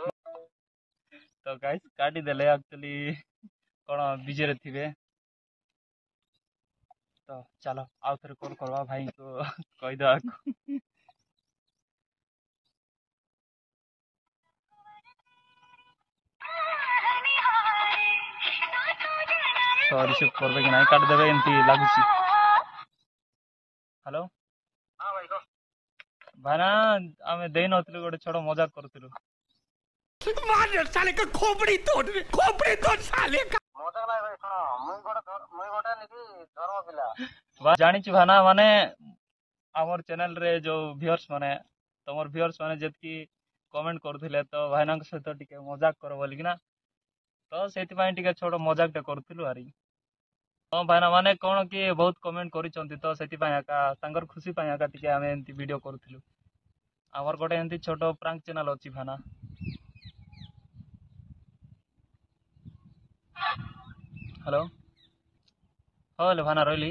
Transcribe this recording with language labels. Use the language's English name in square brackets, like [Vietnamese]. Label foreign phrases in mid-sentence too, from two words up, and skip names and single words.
[Odia] ତ ଗାଇସ୍ କାଟିଦେଲେ ଆକ୍ଚୁଆଲି କଣ ବିଜିରେ ଥିବେ ତ ଚାଲ ଆଉ ଥରେ କଲ୍ କରିବା ଭାଇଙ୍କୁ କହିଦେବାକୁ ତ ରିସିଭ୍ করবে କି ନାହିଁ କାଟିଦେବେ ଏମିତି ଲାଗୁଛି ହ୍ୟାଲୋ ହଁ ଭାଇ କହ ଭାଇନା ଆମେ ଦେଇନଥିଲୁ ଗୋଟେ ଛୋଟ ମଜାକ କରୁଥିଲୁ [Hindi] साले का खोपड़ी तोड़ साले का [Odia] ମଜା ନାହିଁ ଭାଇ ଶୁଣ ମୁଇଁ ଗୋଟେ ନିକି ଧର୍ମ ପିଲା ଜାଣିଛୁ ଭାଇନା ମାନେ ଆମର ଚ୍ୟାନେଲରେ ଯୋଉ ଭିଉୟର୍ସ ମାନେ ତମର ଭିଉୟର୍ସ ମାନେ ଯେତିକି କମେଣ୍ଟ କରୁଥିଲେ ତ ଭାଇନାଙ୍କ ସହିତ ଟିକେ ମଜାକ କର ବୋଲିକିନା ତ ସେଇଥିପାଇଁ ଟିକେ ଛୋଟ ମଜାକଟେ କରୁଥିଲୁ ଆରି ହଁ ଭାଇନା ମାନେ କଣ କି ବହୁତ କମେଣ୍ଟ କରିଛନ୍ତି ତ ସେଥିପାଇଁ ଏକା ତାଙ୍କର ଖୁସି ପାଇଁ ଏକା ଟିକେ ଆମେ ଏମିତି ଭିଡ଼ିଓ କରୁଥିଲୁ ଆମର ଗୋଟେ ଏମିତି ଛୋଟ [English] prank channel [Odia] ଅଛି ଭାଇନା ହ୍ୟାଲୋ ହଉ ହେଲେ ଭାଇନା ରହିଲି